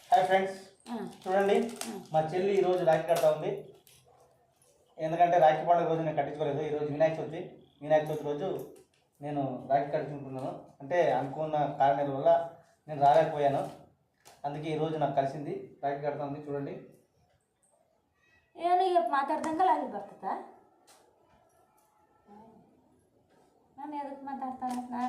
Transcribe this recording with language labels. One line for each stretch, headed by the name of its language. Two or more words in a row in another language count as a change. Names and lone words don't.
Telugu: ఫ్రెండ్స్ చూడండి, మా చెల్లి ఈరోజు రాఖీ కడతా ఉంది. ఎందుకంటే రాఖీ పండుగ రోజు నేను కట్టించుకోలేదు. ఈరోజు వినాయక చవితి రోజు నేను రాఖీ కట్టించుకుంటున్నాను. అంటే అనుకున్న కారణాల వల్ల నేను రాలేకపోయాను. అందుకే ఈరోజు నాకు కలిసింది, రాఖీ కడతా ఉంది. చూడండి,
Kannada: ಏನು ಮಾತಾಡ್ದಂಗೆ ಅಲ್ಲಿ ಬರ್ತದ. ನಾನು ಎದಕ್ಕೆ ಮಾತಾಡ್ತಾನೆ ನಾನು